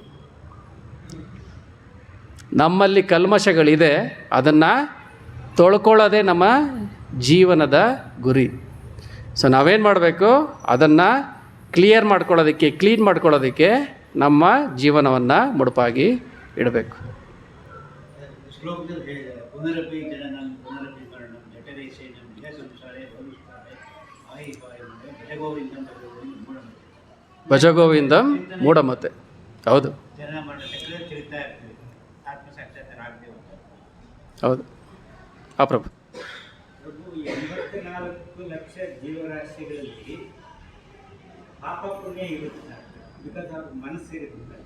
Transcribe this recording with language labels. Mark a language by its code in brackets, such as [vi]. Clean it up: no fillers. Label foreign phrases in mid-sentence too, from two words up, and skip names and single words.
[kn] ನಮ್ಮಲ್ಲಿ ಕಲ್ಮಶಗಳಿದೆ, ಅದನ್ನು ತೊಳ್ಕೊಳ್ಳೋದೇ ನಮ್ಮ ಜೀವನದ ಗುರಿ. ಸೊ ನಾವೇನು ಮಾಡಬೇಕು? ಅದನ್ನು ಕ್ಲಿಯರ್ ಮಾಡ್ಕೊಳ್ಳೋದಕ್ಕೆ, ಕ್ಲೀನ್ ಮಾಡ್ಕೊಳ್ಳೋದಕ್ಕೆ ನಮ್ಮ ಜೀವನವನ್ನು ಮುಡುಪಾಗಿ ಇಡಬೇಕು. ಶ್ಲೋಕದಲ್ಲಿ ಹೇಳಿದ್ದಾರೆ, [sa] ಪುನರಪಿ ಜನನಂ ಪುನರಪಿ ಮರಣಂ ಜಠರೇ ಶಯನಂ ಇಹ ಸಂಸಾರೇ ಭವಿಷ್ಯಕಾಲೇ ಆಯಿ ಪಾಯಿ ಭಜಗೋವಿಂದಂ ಭಜಗೋವಿಂದಂ ಮೂಢಮತೆ. ಹೌದು, [kn] ಜನನ ಮರಣ ಚಕ್ರ ತಿರುಗ್ತಾ ಇರ್ತೀವಿ, ಆತ್ಮ ಸಾಕ್ಷಾತ್ಕಾರ ಆಗ್ತೇವೆ ಅಂತ. ಹೌದು. ಆ ಪ್ರಭು, 84 ಲಕ್ಷ ಜೀವರಾಶಿಗಳಲ್ಲಿ ಪಾಪ ಪುಣ್ಯ ಇರುತ್ತೆ, ಬಿಕಾಸ್ ಅವ್ರ ಮನಸ್ಸಿರುತ್ತೆ.